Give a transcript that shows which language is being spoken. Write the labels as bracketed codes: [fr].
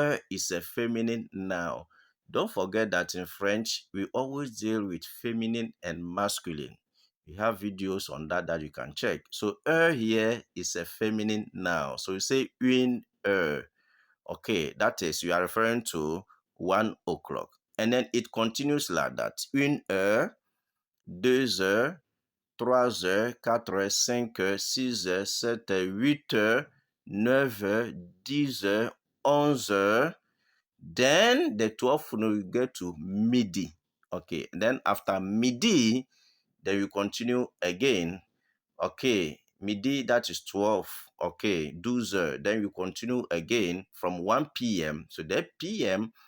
[en] Is a feminine noun. Don't forget that in French, we always deal with feminine and masculine. We have videos on that you can check. So, here is a feminine noun. So, you say [fr] une heure. [en] Okay, that is, you are referring to 1 o'clock. And then it continues like that. [fr] Une heure, 2 heures, 3 heures, 4 heures, 5 heures, 6 heures, 7 heures, 8 heures, 9 heures, 10 heures, 11 heures. [en] Then the 12th you get to midi. Okay, then after midi, then you continue again. Okay, midi, that is 12. Okay, [fr] 12 heures. [en] Then you continue again from 1 p.m. So that p.m.